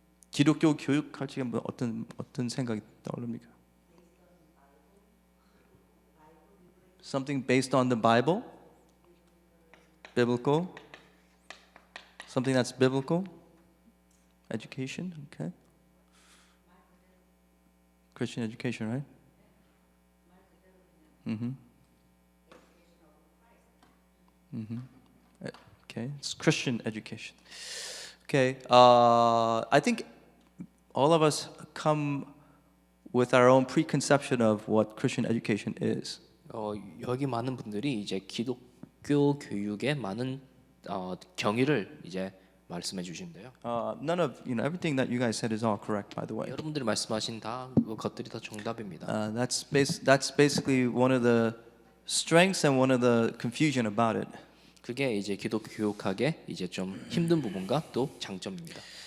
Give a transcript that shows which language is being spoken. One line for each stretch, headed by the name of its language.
Korean: 기독교 교육할 때 어떤 생각이 떠오릅니까?
English: Something based on the Bible? Biblical? Something that's biblical? Education, okay. Christian education, right? Okay, it's Christian education. Okay, I think all of us come with our own preconception of what Christian education is.
Korean: 여기 많은 분들이 이제 기독교 교육에 많은 경위를 이제 말씀해 주신대요.
English: None of everything that you guys said is all correct, by the way.
Korean: 여러분들이 말씀하신 것들이 다 정답입니다.
English: That's basically one of the strengths and one of the confusion about it.
Korean: 그게 이제 기독교 교육학의 이제 좀 힘든 부분과 또 장점입니다.